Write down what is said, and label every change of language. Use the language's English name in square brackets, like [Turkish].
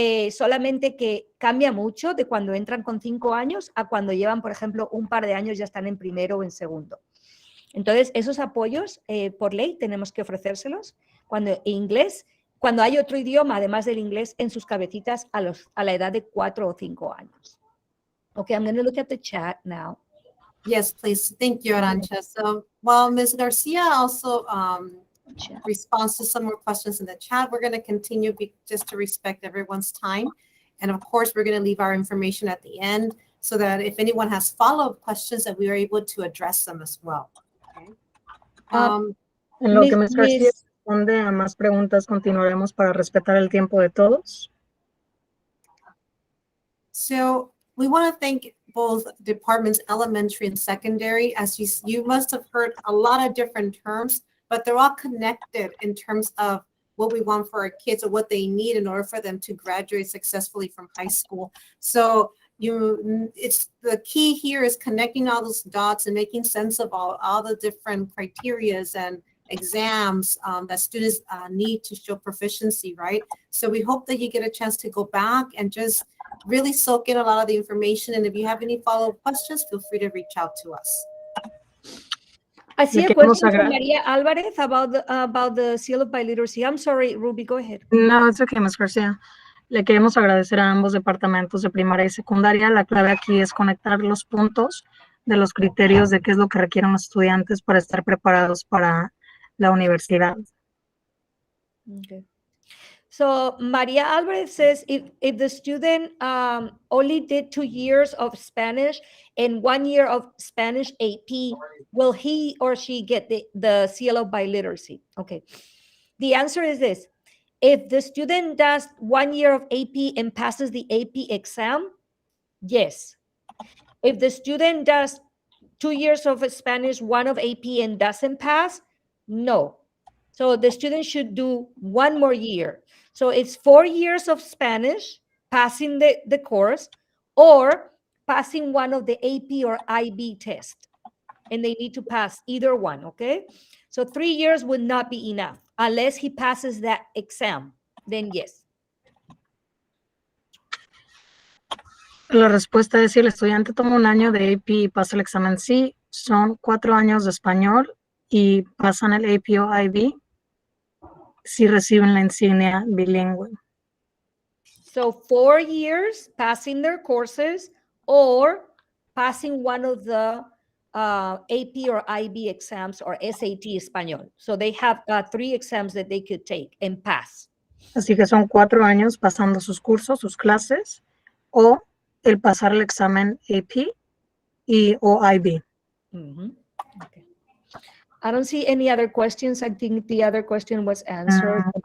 [Spanish] Solamente que cambia mucho de cuando entran con 5 años a cuando llevan, por ejemplo, un par de años, ya están en primero o en segundo. Entonces, esos apoyos, por ley, tenemos que ofrecérselos. Cuando cuando hay otro idioma, además del inglés, en sus cabecitas a la edad de 4 o 5 años. [English] Okay, I'm going to look at the chat now. Yes, please. Thank you, Arancha. So while Ms. Garcia also responds to some more questions in the chat, we're going to continue just to respect everyone's time. And of course, we're going to leave our information at the end so that if anyone has follow-up questions, that we are able to address them as well. Okay. [Spanish] En lo que Ms. Garcia responde a más preguntas, continuaremos para respetar el tiempo de todos. [English] So we want to thank both departments, elementary and secondary. As you must have heard a lot of different terms, but they're all connected in terms of what we want for our kids or what they need in order for them to graduate successfully from high school. So it's the key here is connecting all those dots and making sense of all the different criterias and exams that students need to show proficiency, right? So we hope that you get a chance to go back and just really soak in a lot of the information. And if you have any follow-up questions, feel free to reach out to us. I see a question from Maria Alvarez about the seal of biliteracy. I'm sorry, Ruby, go ahead. No, it's okay, [Spanish] Ms. Garcia. Le queremos agradecer a ambos departamentos de primaria y secundaria. La clave aquí es conectar los puntos de los criterios de qué es lo que requieren los estudiantes para estar preparados para la universidad. [English] Okay. So Maria Alvarez says if the student only did 2 years of Spanish and 1 year of Spanish AP, will he or she get the seal of biliteracy? Okay. The answer is this. If the student does 1 year of AP and passes the AP exam, yes. If the student does 2 years of Spanish, 1 of AP and doesn't pass, no. So the student should do 1 more year. So it's 4 years of Spanish, passing the course, or passing 1 of the AP or IB test. And they need to pass either one, okay? So 3 years would not be enough. Unless he passes that exam, then yes. [Spanish] La respuesta es si el estudiante toma 1 año de AP y pasa el examen, sí, son 4 años de español y pasan el AP o IB, si reciben la insignia bilingüe. [English] So 4 years passing their courses or passing 1 of the AP or IB exams or SAT Español. So they have 3 exams that they could take and pass. [Spanish] Así que son 4 años pasando sus cursos, sus clases, o el pasar el examen AP o IB. [English] Okay. I don't see any other questions. I think the other question was answered.